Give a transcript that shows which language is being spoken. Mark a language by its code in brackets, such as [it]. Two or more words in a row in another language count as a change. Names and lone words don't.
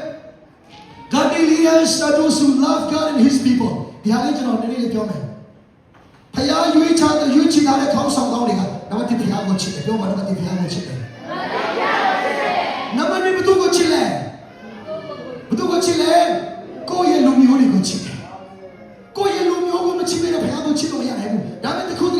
[en] Godly leaders are those who love God and His people [my] ဒီဟာလေးကျွန်တော်နည်းနည်းလေးပြောမယ်ဘုရားရွေးချယ်ထားတဲ့ခေါင်းဆောင်ကောင်းတွေကနံပါတ်1ဘုရားကိုချစ်တယ်ပြောပါနံပါတ်1ဘုရားကိုချစ်တယ်နံပါတ်2ဘုသူကိုချ စ်လဲဘုသူကိုချစ်လဲကိုယ့်ရဲ့လူမျိုးတွေကိုချစ်တယ်ကိုယ့်ရဲ့လူမျိုးကိုမချစ်ဘဲဘုရားကိုချစ်လို့မရနိုင်ဘူးဒါပေမဲ့တခုတည်း